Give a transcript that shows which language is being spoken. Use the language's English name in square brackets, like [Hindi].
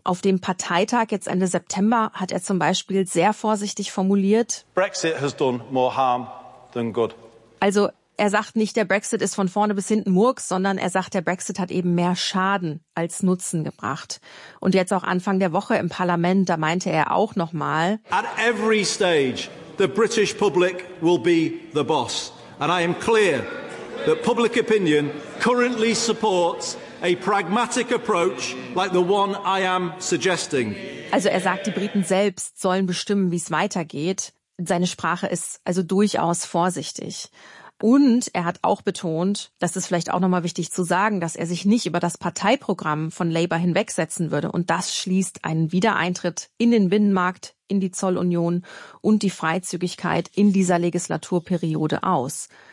[German] Auf dem Parteitag jetzt Ende September hat er zum Beispiel sehr vorsichtig formuliert: [English] Brexit has done more harm than good. [German] Also er sagt nicht, der Brexit ist von vorne bis hinten Murks, sondern er sagt, der Brexit hat eben mehr Schaden als Nutzen gebracht. Und jetzt auch Anfang der Woche im Parlament, da meinte er auch nochmal: [English] At every stage, the British public will be the boss. And I am clear that public opinion currently supports a pragmatic approach like the one I am suggesting. [German] Also er sagt, die Briten selbst sollen bestimmen, wie es weitergeht. Seine Sprache ist also durchaus vorsichtig. Und er hat auch betont, das ist vielleicht auch nochmal wichtig zu sagen, dass er sich nicht über das Parteiprogramm von Labour hinwegsetzen würde. Und das schließt einen Wiedereintritt in den Binnenmarkt, in die Zollunion und die Freizügigkeit in dieser Legislaturperiode aus.